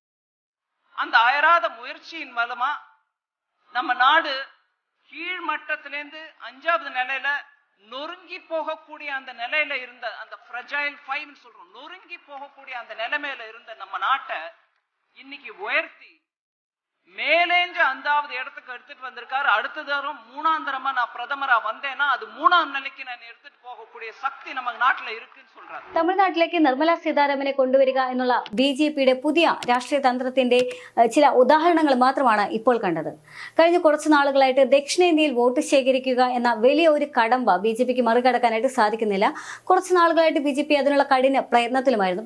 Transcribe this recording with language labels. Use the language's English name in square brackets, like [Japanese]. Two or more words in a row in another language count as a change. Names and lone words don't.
[Tamil] அந்த அயராத முயற்சியின் மூலமா நம்ம நாடு கீழ் மட்டத்திலேருந்து 5வது நிலையில நொறுங்கி போகக்கூடிய அந்த நிலையில இருந்த அந்த ஃப்ரஜைல் 5 சொல்றோம், நொறுங்கி போகக்கூடிய அந்த நிலைமையில இருந்த நம்ம நாட்டை இன்னைக்கு உயர்த்தி மேலேஞ்சு 5வது இடத்துக்கு எடுத்துட்டு வந்திருக்காரு. அடுத்த தரம் 3ஆம் தரமா நான் பிரதமரா வந்தேன்னா அது 3ஆம் நிலைக்கு நான் எடுத்துட்டு போகக்கூடிய சக்தி நம்ம നാട്ടിൽ இருக்குன்னு சொல்றாரு. [Malayalam] തമിഴ്നാട്ടിലേക്ക് നിർമ്മല സീതാരാമനെ കൊണ്ടുവരിക എന്നുള്ള ബിജെപിയുടെ പുതിയ രാഷ്ട്രീയ തന്ത്രത്തിന്റെ ചില ഉദാഹരണങ്ങൾ മാത്രമാണ് ഇപ്പോൾ കണ്ടത്. കഴിഞ്ഞ കുറച്ചു നാളുകളായിട്ട് ദക്ഷിണേന്ത്യയിൽ വോട്ട് ശേഖരിക്കുക എന്ന വലിയ ഒരു കടമ്പ ബിജെപിക്ക് മറികടക്കാനായിട്ട് സാധിക്കുന്നില്ല. കുറച്ചു നാളുകളായിട്ട് ബിജെപി അതിനുള്ള കഠിന പ്രയത്നത്തിലുമായിരുന്നു.